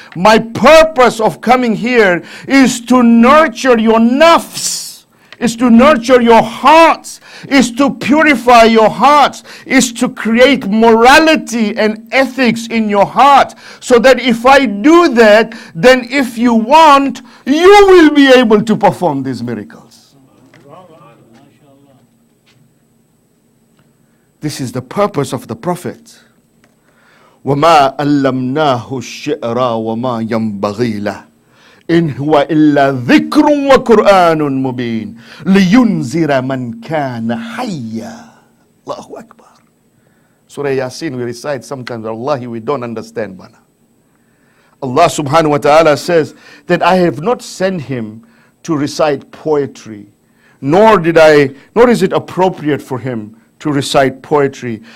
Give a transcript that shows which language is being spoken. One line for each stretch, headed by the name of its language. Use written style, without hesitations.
English: My purpose of coming here is to nurture your nafs, is to nurture your hearts, is to purify your hearts, is to create morality and ethics in your heart, so that if I do that, then if you want, you will be able to perform these miracles. This is the purpose of the Prophet.
Arabic: وَمَا أَلَّمْنَاهُ الشِّعْرَ وَمَا يَنْبَغِي لَهُ إن هو إلا ذكر وقرآن مبين لينذر من كان حيا. Allahu Akbar.
English: Surah Yasin we recite sometimes, Wallahi we don't understand, bana. Allah subhanahu wa ta'ala says that I have not sent him to recite poetry, nor is it appropriate for him to recite poetry.